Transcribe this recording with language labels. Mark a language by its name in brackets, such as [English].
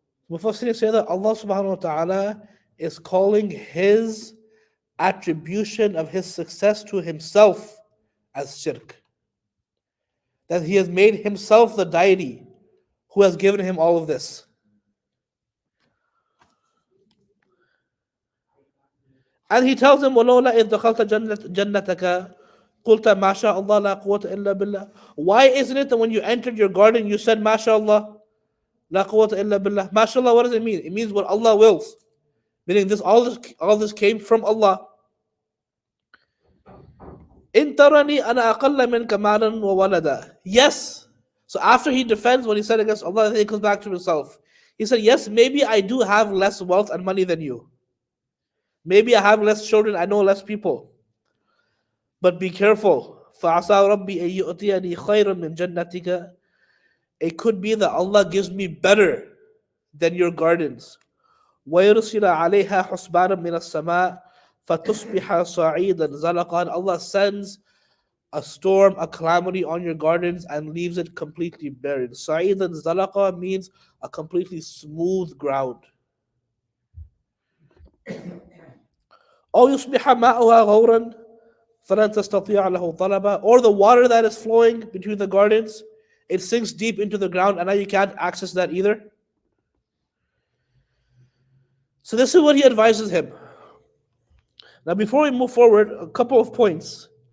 [English] Mufassirin say that Allah subhanahu wa ta'ala is calling his attribution of his success to himself as shirk. That he has made himself the deity who has given him all of this. And he tells him, [Arabic] وَلَوْلَا إِذْ دَخَلْتَ جَنَّتَكَ قلت ما شاء الله لا قوة إلا بالله. [English] Why isn't it that when you entered your garden you said [Arabic] ما شاء الله لا قوة إلا بالله? ما شاء [English] Allah, what does it mean? It means what Allah wills. Meaning all this came from Allah. [Arabic] إن ترني أنا أقل منك مالا وولدا. [English] Yes. So after he defends what he said against Allah, then he comes back to himself. He said, yes, maybe I do have less wealth and money than you. Maybe I have less children, I know less people. But be careful. [Arabic] فَعَسَى رَبِّي أَن يُؤْتِيَنِي خَيْرًا مِنْ جَنَّتِكَ. [English] It could be that Allah gives me better than your gardens. [Arabic] وَيُرْسِلَ عَلَيْهَا حُسْبَانًا مِنَ السَّمَاءِ فَتُصْبِحَ صَعِيدًا زَلَقًا. [English] Allah sends a storm, a calamity on your gardens and leaves it completely buried. Sa'idan zalaqa means a completely smooth ground. [Arabic] أو يصبح ماؤها غورا فلن تستطيع له طلبا. [English] Or the water that is flowing between the gardens, it sinks deep into the ground and now you can't access that either. So this is what he advises him. Now before we move forward, a couple of points.